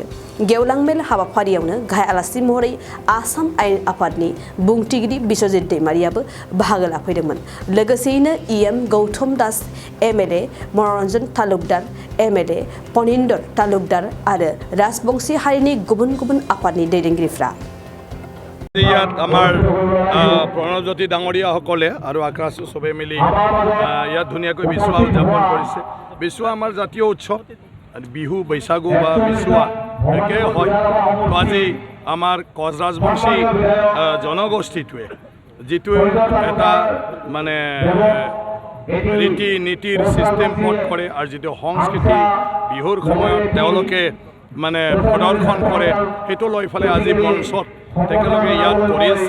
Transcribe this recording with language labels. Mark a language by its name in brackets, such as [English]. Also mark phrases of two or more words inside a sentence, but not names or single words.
[Bodo] गेवलां मेल हाबाफारियावनो गाहाय आलासि महरै आसाम आयेन आफादनि बुंथिगिरि बिश्वजित दैमारियाबो बाहागो लाफैदोंमोन। लोगोसेयैनो इएम गौतम दास एमएलए मनरन्जन तालुकदार एमएलए पनिन्दर तालुकदार आरो राजबंशी हारिनि गुबुन गुबुन आफादनि दैदेनगिरिफ्रा [Assamese] ইয়াত আমাৰ প্ৰণৱজ্যোতি ডাঙৰীয়াসকলে আৰু আক্ৰাসু চবে মিলি ইয়াত ধুনীয়াকৈ বিচুৱা উদযাপন কৰিছে। বিচুৱা আমাৰ জাতীয় উৎসৱ, বিহু বৈশাগু বা বিচুৱা একেই হয়। আজি আমাৰ কচ ৰাজবংশী জনগোষ্ঠীটোৱে যিটো এটা মানে ৰীতি নীতিৰ চিষ্টেম পথ কৰে আৰু যিটো সংস্কৃতি বিহুৰ সময়ত তেওঁলোকে মানে প্ৰদৰ্শন কৰে, সেইটো লৈ পেলাই আজি মঞ্চত তেখেতলোকে ইয়াত কৰি আছে।